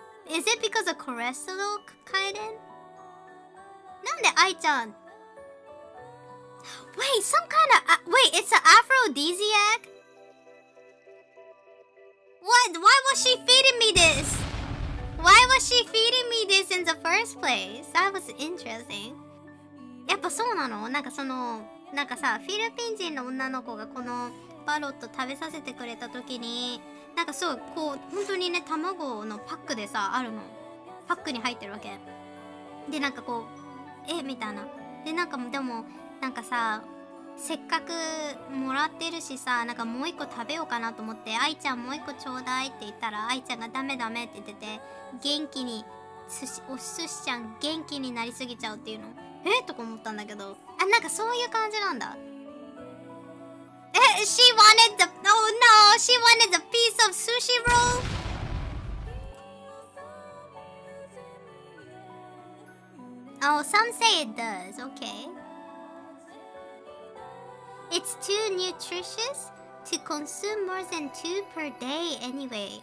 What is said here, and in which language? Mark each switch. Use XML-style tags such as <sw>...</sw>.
<en>Is it because of cholesterol, Kaiden?</en> <ja>なんで</ja> <en>Ai-chan... Wait, some kind of... wait, it's an aphrodisiac? What? Why was she feeding me this? Why was she feeding me this in the first place? That was interesting.</en> <ja>やっぱそうなの？なんかなんかさ、フィリピン人の女の子がこのバロット食べさせてくれた時に、なんかそう、こう、本当にね、卵のパックでさ、あるの。パックに入ってるわけ。で、なんかこう、みたいな。で、なんかでも、なんかさ、せっかくもらってるしさ、なんかもう一個食べようかなと思って、愛ちゃんもう一個ちょうだいって言ったら、愛ちゃんがダメダメって言ってて、元気に、お寿司ちゃん元気になりすぎちゃうっていうの。とか思ったんだけど、なんかそういう感じなんだ。</ja> <en>she wanted the, oh no, she wanted a piece of sushi roll? Oh, some say it does, okay. It's too nutritious to consume more than 2 per day anyway.</en>